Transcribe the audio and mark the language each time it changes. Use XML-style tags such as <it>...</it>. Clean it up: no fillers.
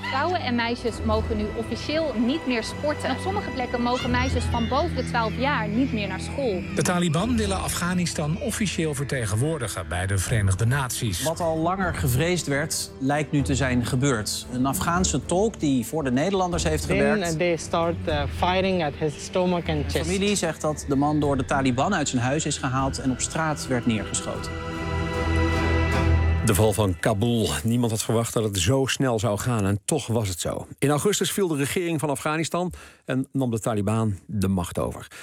<nl>Vrouwen en meisjes mogen nu officieel niet meer sporten. Op sommige plekken mogen meisjes van boven de 12 jaar niet meer naar school. De Taliban willen Afghanistan officieel vertegenwoordigen bij de Verenigde Naties. Wat al langer gevreesd werd, lijkt nu te zijn gebeurd. Een Afghaanse tolk die voor de Nederlanders heeft gewerkt.</nl> <en>Then they start firing at his stomach and chest.</en> <nl>De familie zegt dat de man door de Taliban uit zijn huis is gehaald en op straat werd neergeschoten. De val van Kabul. Niemand had verwacht dat het zo snel zou gaan en toch was het zo. In augustus viel de regering van Afghanistan en nam de Taliban de macht over.</nl>